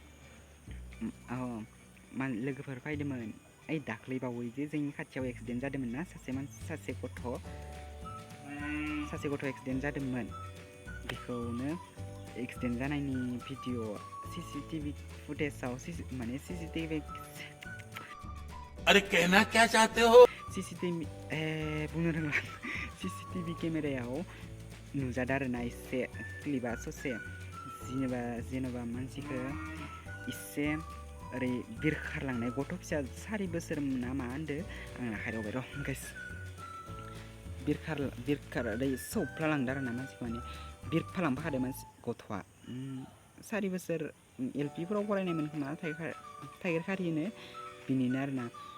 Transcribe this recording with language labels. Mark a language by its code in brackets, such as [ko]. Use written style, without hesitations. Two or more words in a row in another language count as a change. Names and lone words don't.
[brx] लोगोफोर फैदोंमोन ओइ दाख्लै बावै जे जोंनि खाथियाव एक्सिडेन्ट जादोंमोन ना सासे गथ' एक्सिडेन्ट जादोंमोन बेखौनो एक्सिडेन्ट जानायनि भिडिअ सीसीटीवी फुटेजाव माने सीसीटीवी [hi] अरे कहना क्या चाहते हो [brx] सीसीटीवी बुंनो रोंला सीसीटीवी केमेरायाव नुजादों आरो ना एसे क्लिपा ससे जेनेबा मानसिखौ एसे ओरै बिरखारलांनाय गथ' फिसा 4 बोसोर ना मा होनदो आं हायरावबाय र' गाइस ओरै सौफ्लालांदों आरो ना मानसिखौ माने बिरफालांफाखादों मानसि गथ'आ 4 बोसोर एलपिफोराव फरायनायमोन खोमा थाइगेर खारिनो बिनिनो आरो ना